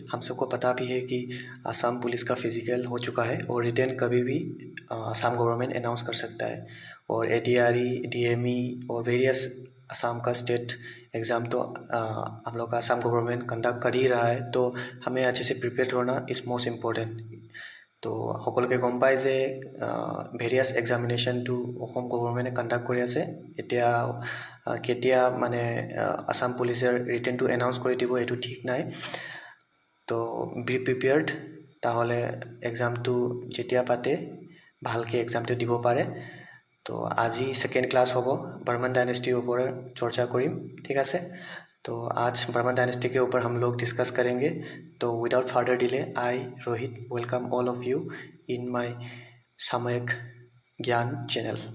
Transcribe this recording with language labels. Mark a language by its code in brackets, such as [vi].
[hi] हम सबको पता भी है कि असम पुलिस का फिजिकल हो चुका है और रिटर्न कभी भी असम गवर्नमेंट अनाउंस कर सकता है। और एडीआरई, डीएमई और वेरियस असम का स्टेट एग्ज़ाम तो हम लोग का असम गवर्नमेंट कंडक्ट कर ही रहा है, तो हमें अच्छे से प्रिपेयर होना [en] Is most important. [as] তো সকলোকে গম পায় যে ভেৰিয়াছ এক্সামিনেশ্যনটো অসম গভৰ্ণমেণ্টে কণ্ডাক্ট কৰি আছে। এতিয়া কেতিয়া মানে আসাম পুলিচে ৰিটেনটো এনাউন্স কৰি দিব এইটো ঠিক নাই। তো [en] be prepared, [as] তাহলে এক্সামটো যেতিয়া পাতে ভালকৈ এক্সামটো দিব পাৰে। তো আজি সেকেন্ড ক্লাস হ'ব, [hi] बर्मन डायनेस्टी ऊपर चर्चा करीम, ठीक है। तो आज बर्मन डायनेस्टी के ऊपर हम लोग डिस्कस करेंगे। तो [en] Without further delay I Rohit welcome all of you in my सामयिक ज्ञान channel.